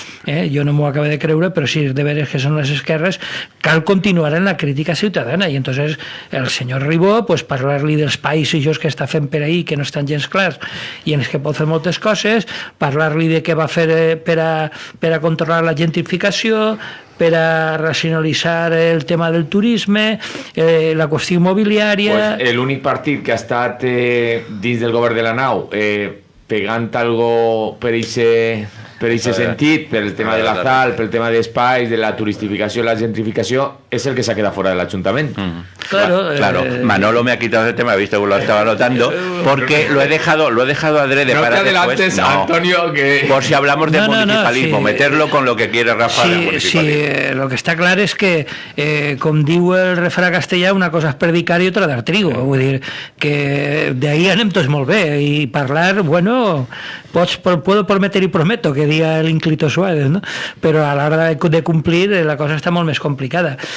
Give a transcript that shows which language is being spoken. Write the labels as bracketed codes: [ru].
[ca] jo no m'ho acabo de creure, però si és de veres que són les esquerres, cal continuar en la crítica ciutadana, i entonces el senyor Ribó, pues parlar-li dels països que està fent per ahí, que no estan gens clars, i en els que pot fer moltes coses, parlar-li de què va fer per a controlar la gentrificació, per a racionalitzar el tema del turisme, la qüestió immobiliària... Pues l'únic partit que ha estat dins del govern de la nau pegant algo per aquest sentit, per el tema de la sal, per el tema d'espais, de la turistificació i la gentrificació, és el que s'ha quedat fora de l'Ajuntament. [es] Claro, Manolo me ha quitado el tema, he visto que lo estaba anotando, porque lo he dejado adrede para después. No, Antonio, que... Por si hablamos de municipalismo, meterlo con lo que quiere Rafa del municipalismo. [ca] Sí, lo que està clar és que, com diu el refrà castellà, una cosa és predicar i [es] otra dar trigo. [ca] Vull dir que d'ahí anem tots molt bé i parlar, [es] bueno, puedo prometer y prometo que [ca] que dia l'Inclito Suárez, no? Però a l'hora de complir la cosa està molt més complicada.